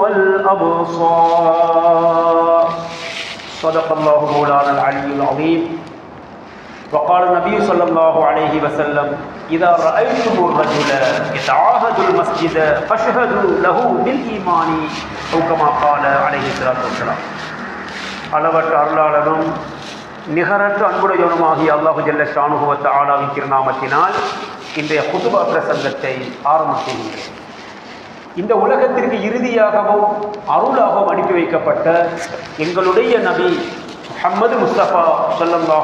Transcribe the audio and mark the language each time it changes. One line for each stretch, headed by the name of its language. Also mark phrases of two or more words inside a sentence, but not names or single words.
Arabic: والأبصار صدق الله مولانا العلي العظيم وقال النبي صلى الله عليه وسلم إذا رأيتم الرجل يتعاهد المسجد فاشهدوا له بالإيمان أو كما قال عليه الصلاة والسلام.
Tamil: அளவற்ற அருளாளனும் நிகரற்ற அன்புடையவனுமாகிய அல்லாஹு
Arabic: جل شأنه
Tamil: வ தஆலாவின் திருநாமத்தினால் இன்றைய குதுபா பிரசங்கத்தை ஆரம்பிக்கின்றேன். இந்த உலகத்திற்கு இறுதியாகவும் அருளாகவும் அனுப்பி வைக்கப்பட்ட எங்களுடைய நபி முஹம்மது முஸ்தபா ஸல்லல்லாஹு